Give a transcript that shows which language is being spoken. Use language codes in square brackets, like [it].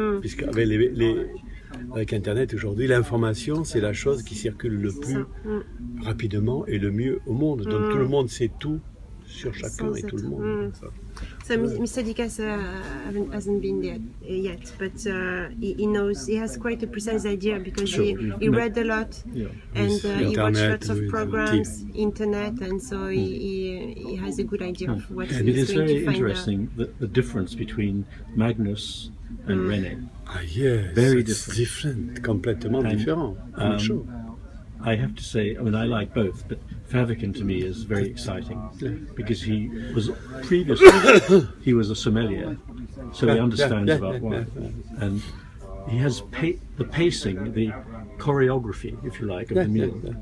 [fr] Puisqu'avec avec Internet aujourd'hui, l'information c'est la chose qui circule le plus rapidement et le mieux au monde. Donc tout le monde sait tout sur chacun et tout le monde. [en] So Mr. Ducasse hasn't been there yet, but he knows, he has quite a precise idea because he read a lot and he watched lots of programs, internet, and so he has a good idea of what he's going to find. It is very interesting the difference between Magnus and René. Yes, very different, [fr] complètement différent. [en] I have to say, I mean, I like both, but Fäviken to me is very exciting because he was previously he was a sommelier, so he understands about wine, and he has the pacing, the choreography, if you like, of the meal.